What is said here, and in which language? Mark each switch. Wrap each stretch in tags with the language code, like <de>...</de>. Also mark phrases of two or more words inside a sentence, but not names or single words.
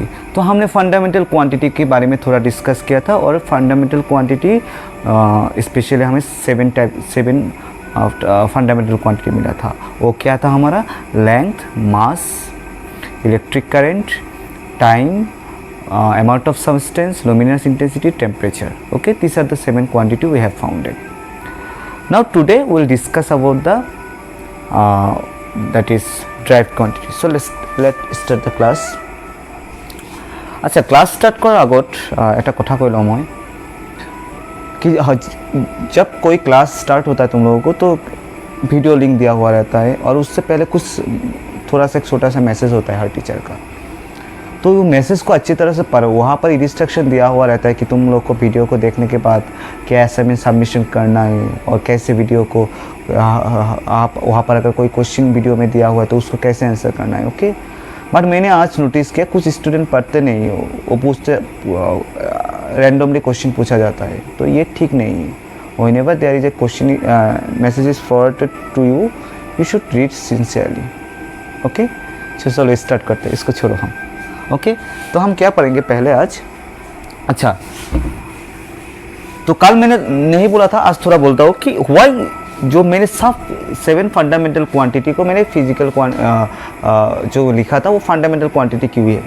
<hi>तो हमने</hi> <en>fundamental quantity</en> <hi>के बारे में थोड़ा डिस्कस किया था और</hi> <en>fundamental quantity specially</en> <hi>हमें</hi> <en>seven fundamental quantity</en> <hi>मिला था। वो क्या था हमारा?</hi> <en>length, mass, electric current, time, amount of substance, luminous intensity, temperature. Okay, these are the 7 quantity we have founded. Now today we will discuss about the that is drive quantity. So let's start the class.</en> <hi>अच्छा,</hi> <en>class start</en> <as>কৰাৰ আগত এক কথা কৈ লওঁ মই</as> <hi>कि जब कोई क्लास स्टार्ट होता है तुम लोगों को तो</hi> <en>video link</en> <hi>दिया हुआ रहता है और उससे पहले कुछ थोड़ा सा छोटा सा मैसेज होता है हर टीचर का। तो वो मैसेज को अच्छी तरह से पढ़ो। वहाँ पर इंस्ट्रक्शन दिया हुआ रहता है कि तुम लोग को वीडियो को देखने के बाद क्या</hi> <en>assignment submission</en> <hi>करना है और कैसे वीडियो को आप वहाँ पर अगर कोई क्वेश्चन वीडियो में दिया हुआ है तो उसको कैसे आंसर करना है।</hi> <en>okay, but</en> <hi>मैंने आज नोटिस किया कुछ स्टूडेंट पढ़ते नहीं हो, वो पूछते</hi> <en>randomly question</en> <hi>पूछा जाता है, तो ये ठीक नहीं है।</hi> <en>whenever there is a question message is forwarded to you, you should read sincerely.</en> <hi>ओके, चलो स्टार्ट करते हैं, इसको छोड़ो हम। ओके, तो हम क्या पढ़ेंगे पहले आज। अच्छा, तो कल मैंने नहीं बोला था, आज थोड़ा बोलता हूँ कि वाई जो मैंने सब 7</hi> <en>fundamental quantity</en> <hi>को मैंने फिजिकल जो लिखा था वो</hi> <en>fundamental quantity</en> <hi>क्यों है।</hi>